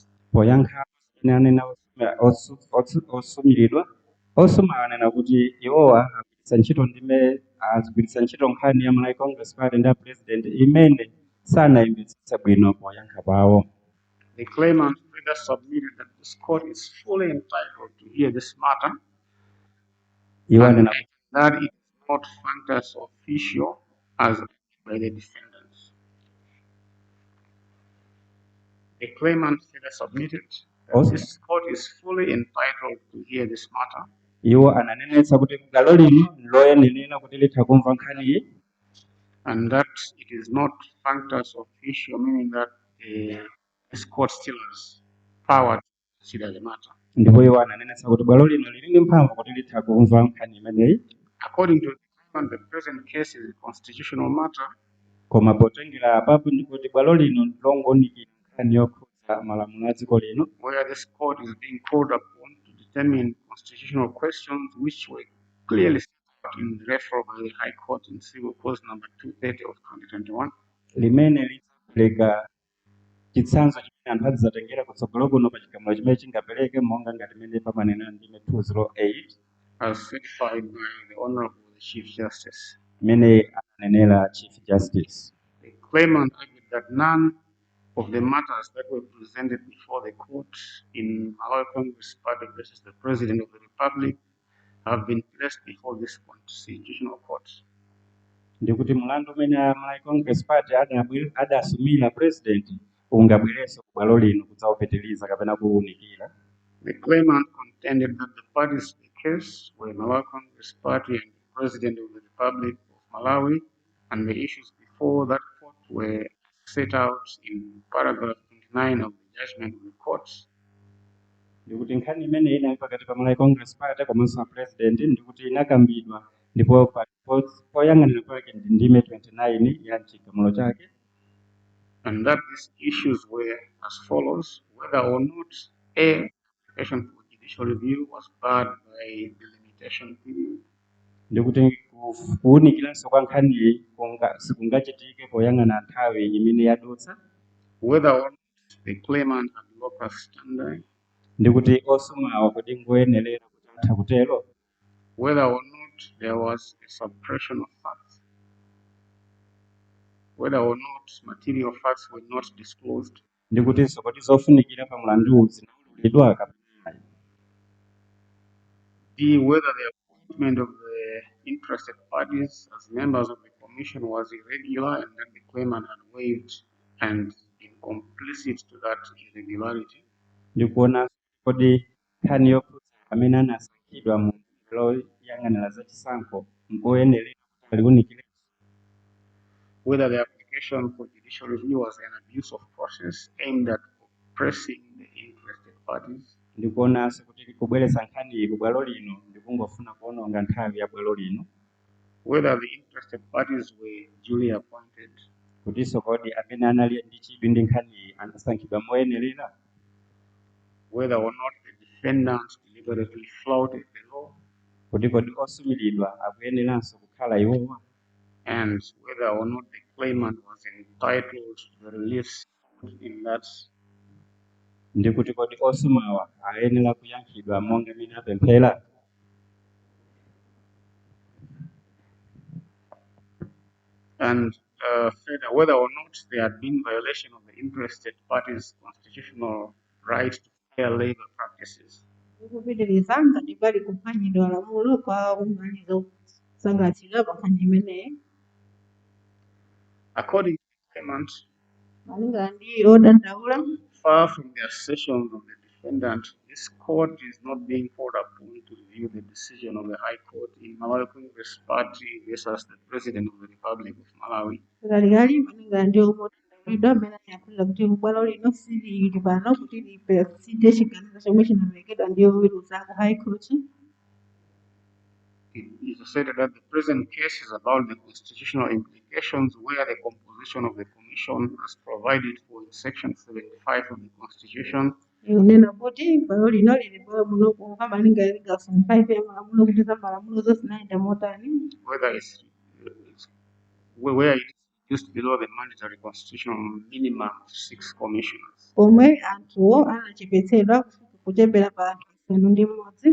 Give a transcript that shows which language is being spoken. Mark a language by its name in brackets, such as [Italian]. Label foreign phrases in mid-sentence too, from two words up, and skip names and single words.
[Nyanja] Poyankha anena osumiridwa anena kuti iwowa agwiritsa ntchito nkhani ya Malawi Congress Party ndi President imene sanayimvetsetse bwino poyankha pawo. [English] The claimant further submitted that this court is fully entitled to hear this matter and that it is not [Latin] functus officio [English] as by the defendants. The claimant further submitted that this court is fully entitled to hear this matter [Nyanja] Iwo ananenetsa kuti bwalo lino loyenera kuti litha kumva nkhani iyi [English] and that it is not [Latin] functus officio, [English] meaning that this court still has power to consider the matter. [Nyanja] ndipo iwo ananenetsa kuti bwalo lino lili ndi mphamvu kuti litha kumva nkhani imeneyi. [English] According to the claimant, the present case is a constitutional matter, [Nyanja] koma potengera apapo ndi kuti bwalo lino longonikira nkhani yokhudza malamulo a dziko lino [English] where this court is being called upon to determine constitutional questions which were clearly set out in the referral by the High Court in Civil Cause number 230 of 2021. [Nyanja] limene lidzapereka chitsanzo chimene anthu adzatengera kutsogolo kuno pa chigamulo chimene chingapereke monga ngati imene pamanena ndime 208 [English] as certified by the Honorable Chief Justice. [Nyanja] imene ananenera [English] Chief Justice. The claimant argued that none of the matters that were presented before the court in Malawi Congress Party versus the President of the Republic have been placed before this constitutional court. [Nyanja] Ndikuti mlandu umene Malawi Congress Party adasumira president ungabwerenso ku bwalo lino kudzawupitiriza kapena kuwunikira. [English] The claimant contended that the parties to the case were Malawi Congress Party and the President of the Republic of Malawi, and the issues before that court were set out in paragraph 29 of the judgment of the court. [Nyanja] Ndikuti nkhani imene inali pakati pa Malawi Congress Party komanso president ndikuti inakambidwa ndipo poyang'anira kwake ndi ndime 29 ya chigamulo chake. [English] And that these issues were as follows: whether or not A, application for judicial review was barred by the limitation period. [Nyanja] ndikuti kuwunikiranso kwa nkhaniyi sikungachitike poyang'ana nthawi imene yadutsa, [English] Whether or not the claimant had [Latin] locus standi, [Nyanja] ndikuti osomawa kodi ngoyenerera kuti atha kutero, [English] whether or not there was a suppression of facts, whether or not material facts were not disclosed, [Nyanja] ndikutinso kodi zofunikira pa mlandu zinawululidwa kapena. [English] D, whether the appointment of the interested parties as members of the commission was irregular and that the claimant had waived and been complicit to that irregularity. [Nyanja] Ndikuona kodi nkhani yokhudza amene anasankhidwa mu loyang'anira za chisankho ngoyenerera kuti aliwunikire, [English] Whether the application for judicial review was an abuse of process aimed at oppressing the interested parties. [Nyanja] ndikuonanso kuti kubweretsa nkhaniyi ku bwalo lino ndikungofuna kuononga nthawi ya bwalo lino, [English] Whether the interested parties were duly appointed. [Nyanja] kutinso kodi amene anali ndi chidwi ndi nkhaniyi anasankhidwa moyenerera, [English] Whether or not the defendant deliberately flouted the law, [Nyanja] kuti kodi osumiridwa akuyeneranso kukhala iwowa, [English] and whether or not the claimant was entitled to the relief in that. [Nyanja] ndikuti kodi osumawa ayenera kuyankhidwa monga amene apemphera. [English] And further, whether or not there had been violation of the interested parties' constitutional right to fair labor practices. [Nyanja] Kupitiriza ngati pali kuphwanyidwa lamulo kwa mbali zosangalatsidwa pa nkhani imeneyi. [English] According to the claimant, [Nyanja] Malingana ndi odandaula, [English] far from the assertions of the defendant, this court is not being called upon to review the decision of the High Court in Malawi Congress Party versus the President of the Republic of Malawi. [Nyanja] Galigari malingana ndi omwe odandaulidwa amene ayakhulira kuti bwalo lino silili pano kuti lipereside chiganizo chomwe chinaperekedwa ndi oweruza ku High Court. [English] It is asserted that the present case is about the constitutional implications where the composition of the commission as provided for in section 75 of the Constitution [Nyanja] Unena kuti bwalo lino lili bwalo muno kuka malingana ndi gawo 5 ya malamulo kuti za malamulo zonse zinaenda motani. [English] whether where it is just below the mandatory constitutional minimum of 6 commissioners. [Nyanja] Pomwe anthuwo anachepetsedwa kuchepera pa anthu asanu ndi mmodzi.